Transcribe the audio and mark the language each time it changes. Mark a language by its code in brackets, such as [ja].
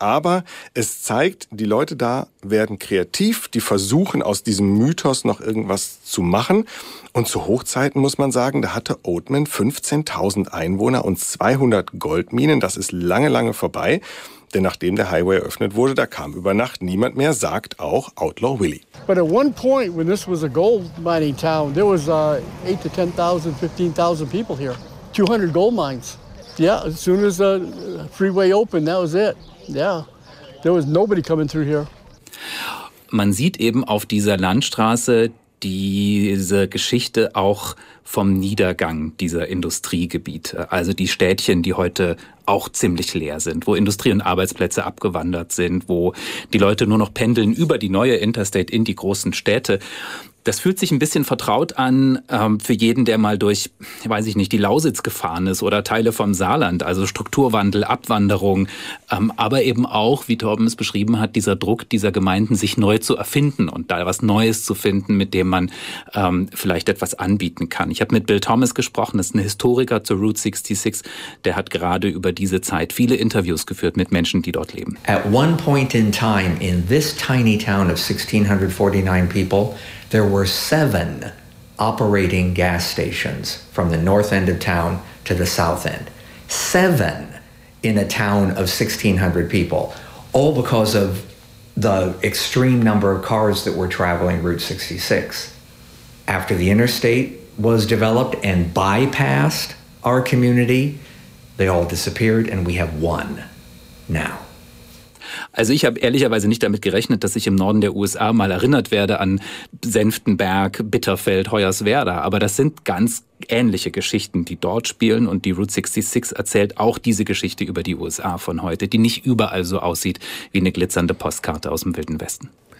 [de] Aber es zeigt, die Leute da werden kreativ, die versuchen aus diesem Mythos noch irgendwas zu machen. Und zu Hochzeiten muss man sagen, da hatte Oatman 15.000 Einwohner und 200 Goldminen. Das ist lange, lange vorbei. Denn nachdem der Highway eröffnet wurde, da kam über Nacht niemand mehr, sagt auch Outlaw Willie. [en] But at one point, when this was a gold mining town, there was 8,000 to 10,000, 15,000 people here. 200 gold mines. Yeah, as soon as the freeway opened, that was it. Yeah, there was nobody coming through here. [de] Man sieht eben auf dieser Landstraße diese Geschichte auch vom Niedergang dieser Industriegebiete, also die Städtchen, die heute auch ziemlich leer sind, wo Industrie und Arbeitsplätze abgewandert sind, wo die Leute nur noch pendeln über die neue Interstate in die großen Städte. Das fühlt sich ein bisschen vertraut an für jeden, der mal durch, weiß ich nicht, die Lausitz gefahren ist oder Teile vom Saarland, also Strukturwandel, Abwanderung, aber eben auch, wie Torben es beschrieben hat, dieser Druck dieser Gemeinden, sich neu zu erfinden und da was Neues zu finden, mit dem man vielleicht etwas anbieten kann. Ich habe mit Bill Thomas gesprochen, das ist ein Historiker zur Route 66, der hat gerade über diese Zeit viele Interviews geführt mit Menschen, die dort leben. [en] At one point in time, in this tiny town of 1649 people, there were 7 operating gas stations from the north end of town to the south end. 7 in a town of 1,600 people, all because of the extreme number of cars that were traveling Route 66. After the interstate was developed and bypassed our community, they all disappeared and we have 1 now. [de] Also ich habe ehrlicherweise nicht damit gerechnet, dass ich im Norden der USA mal erinnert werde an Senftenberg, Bitterfeld, Hoyerswerda. Aber das sind ganz ähnliche Geschichten, die dort spielen. Und die Route 66 erzählt auch diese Geschichte über die USA von heute, die nicht überall so aussieht wie eine glitzernde Postkarte aus dem Wilden Westen.